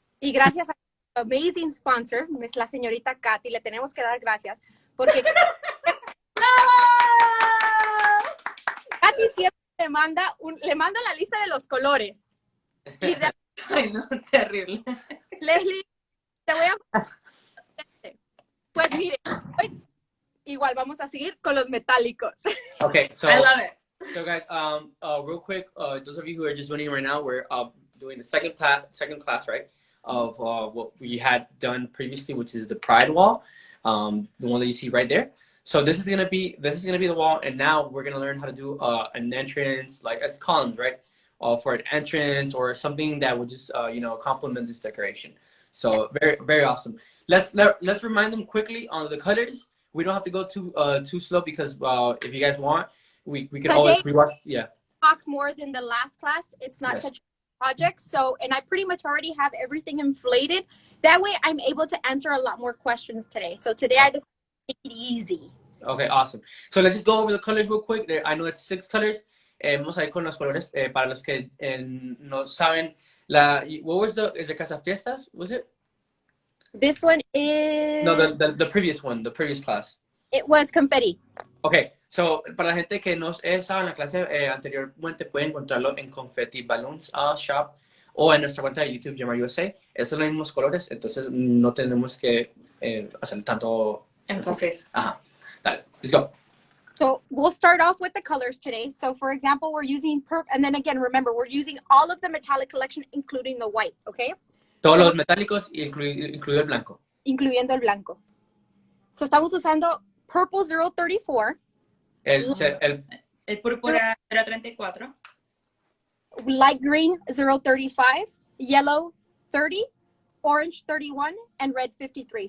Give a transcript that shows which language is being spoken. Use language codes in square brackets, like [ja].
[es] Y gracias a [en] amazing sponsors, [es] es la señorita Katy, le tenemos que dar gracias, porque Katy siempre le manda la lista de los colores. Y de, Ay, no, terrible. Leslie, te voy a... Pues mire, hoy igual vamos a seguir con los metálicos. [en] Okay, so I love it. so guys, real quick, those of you who are just joining right now, we're doing the second class, right, of what we had done previously, which is the Pride wall, the one that you see right there. So this is gonna be the wall, and now we're gonna learn how to do an entrance, like as columns, right, for an entrance or something that would just complement this decoration. So very awesome. Let's remind them quickly on the colors. We don't have to go too slow because if you guys want, we can always rewatch. Yeah. Talk more than the last class. It's not such a project. So, and I pretty much already have everything inflated. That way I'm able to answer a lot more questions today. So today I just make it easy. Okay, awesome. So let's just go over the colors real quick. I know it's 6 colors. [es] Vamos a ir con los colores. Para los que no saben, [en] is the Casa Fiestas, was it? This one is... No, the previous one, the previous class. It was confetti. [es] Okay, so para la gente que no estaba en la clase anteriormente, pueden encontrarlo en Confetti Balloons Shop o en nuestra cuenta de YouTube, Gemar USA. Esos son los mismos colores, entonces no tenemos que hacer tanto énfasis. Ajá, dale, [en] let's go. So we'll start off with the colors today. So for example, we're using and then again, remember, we're using all of the metallic collection, including the white, okay? [es] Todos los metálicos, incluido el blanco. Incluyendo el blanco. So estamos usando Purple 034. El púrpura 034. [en] Light green 035. Yellow 30. Orange 31. And red 53.